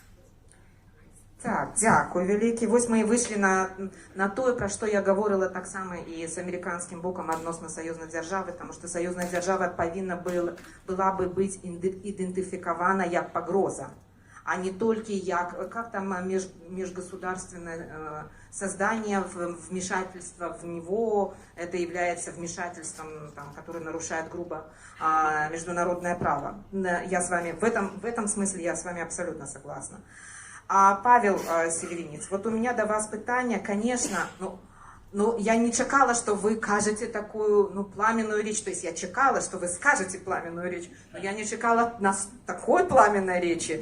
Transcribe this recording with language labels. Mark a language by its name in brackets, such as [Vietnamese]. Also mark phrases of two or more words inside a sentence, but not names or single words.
[Belarusian] Так, дзякуй вялікі. Вось мы і выйшлі на тое, пра што я гаворыла таксама і з амерыканскім бокам адносна саюзнай дзяржавы, таму што саюзная дзяржава павінна была бы быць ідэнтыфікавана як пагроза, а не толькі [Russian] как там межгосударственное создание, вмешательство в него, это является вмешательством, которое нарушает грубо международное право. Я с вами в этом смысле я с вами абсолютно согласна. А Павел Северинец, вот у меня до вас питание, конечно, я не чекала, что вы кажете такую, пламенную речь, то есть я чекала, что вы скажете пламенную речь, но я не чекала такой пламенной речи.